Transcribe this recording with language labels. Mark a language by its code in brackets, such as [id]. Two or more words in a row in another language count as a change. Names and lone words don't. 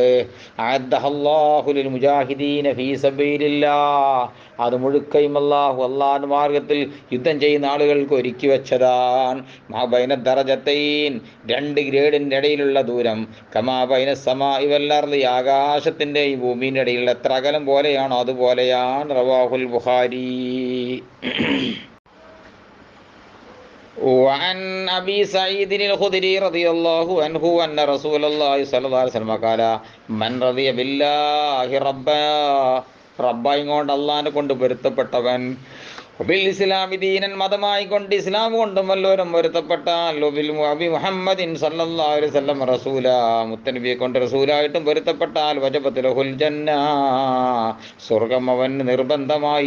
[ar] أعدها الله للمجاهدين في سبيل الله, [ml] അത് മുഴുക്കയും അള്ളാഹുവിന്റെ മാർഗത്തിൽ യുദ്ധം ചെയ്യുന്ന ആളുകൾക്ക് ഒരുക്കി വെച്ചതാണ്. [ar] ما بين الدرجتين, [ml] 2 ഗ്രേഡിൻ്റെ ഇടയിലുള്ള ദൂരം, [ar] كما بين السماء والأرض, [ml] ആകാശത്തിൻ്റെ ഈ ഭൂമിയുടെ ഇടയിലുള്ള എത്ര അകലം പോലെയാണോ അതുപോലെയാണ്. [ar] رواه البخاري. وعن أبي سعيد الخدري رضي الله عنه أن رسول الله صلى الله عليه وسلم قال من رضي بالله ربا, [ml] റബ്ബായി കൊണ്ട് അള്ളാഹിനെ കൊണ്ട് പൊരുത്തപ്പെട്ടവൻ, [ar] بالإسلام دينا, [ml] മതമായി കൊണ്ട് ഇസ്ലാം കൊണ്ടും വല്ലവരും പൊരുത്തപ്പെട്ടാൽ, [ar] بمحمد صلى الله عليه وسلم رسولا, [ml] മുത്തനബിയെ കൊണ്ട് റസൂലായിട്ടും പൊരുത്തപ്പെട്ടാൽ, [ar] وجبت له الجنة, [ml] സ്വർഗം അവന് നിർബന്ധമായി.